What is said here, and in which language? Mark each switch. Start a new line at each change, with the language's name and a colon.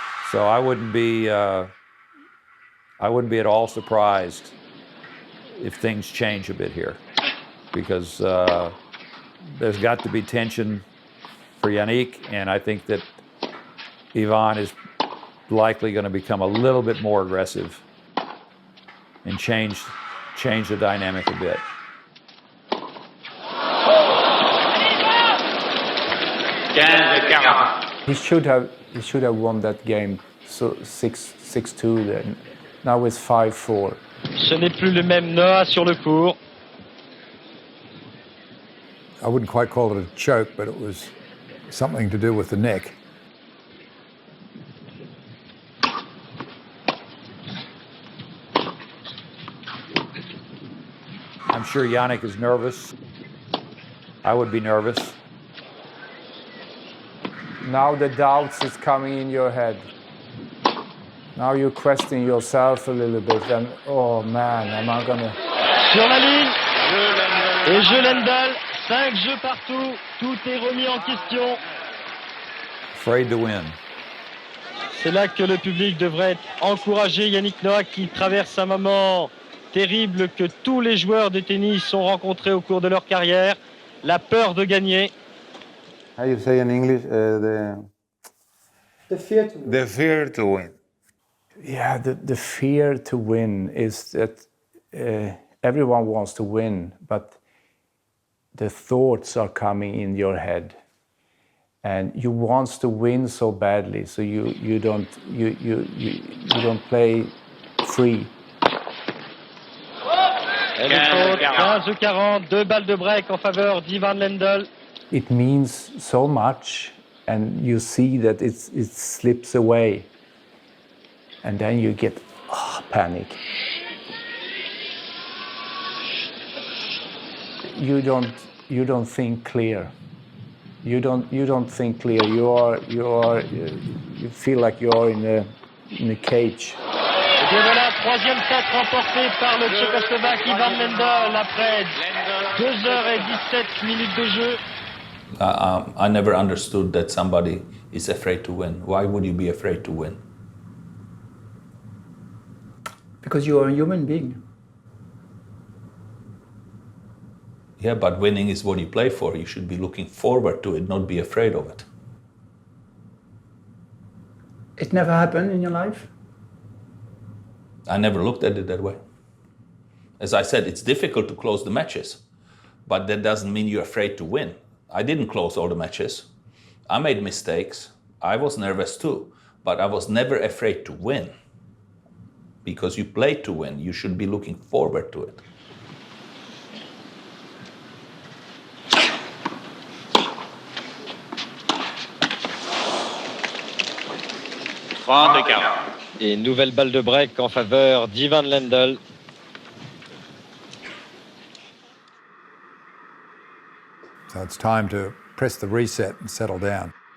English: So I wouldn't be at all surprised if things change a bit here, because there's got to be tension for Yannick, and I think that Ivan is likely going to become a little bit more aggressive and change the dynamic a bit. he should have won that game, so 6-2 then. Now it's 5-4.
French: Ce n'est plus le même Noah sur le court.
English: I wouldn't quite call it a choke, but it was something to do with the neck. I'm sure Yannick is nervous. I would be nervous. Now the doubts is coming in your head. Now you question yourself a little bit, and oh man, am I gonna...
French: Sur la ligne, et jeu Lendl, 5 jeux partout, tout est remis en question.
English: Afraid to win.
French: C'est là que le public devrait être encouragé. Yannick Noah qui traverse un moment terrible que tous les joueurs de tennis ont rencontré au cours de leur carrière, la peur de gagner.
English: How you say in English? The fear to win. The fear to win. Yeah, the fear to win is that everyone wants to win, but the thoughts are coming in your head, and you want to win so badly, so you don't play free.
French: Elle est faute, 15-40, 2 balles de break en faveur d'Ivan Lendl.
English: It means so much, and you see that it slips away, and then you get panic. You don't think clear. You don't think clear. You feel like you are in a cage.
French: Et bien voilà, 3e set remporté par le Tchécoslovaque Ivan Lendl après 2h17 minutes de jeu.
English: I never understood that somebody is afraid to win. Why would you be afraid to win? Because you are a human being. Yeah, but winning is what you play for. You should be looking forward to it, not be afraid of it. It never happened in your life? I never looked at it that way. As I said, it's difficult to close the matches, but that doesn't mean you're afraid to win. I didn't close all the matches. I made mistakes. I was nervous too, but I was never afraid to win. Because you play to win, you should be looking forward to it.
French: Et nouvelle balle de break en faveur d'Ivan Lendl.
English: So it's time to press the reset and settle down.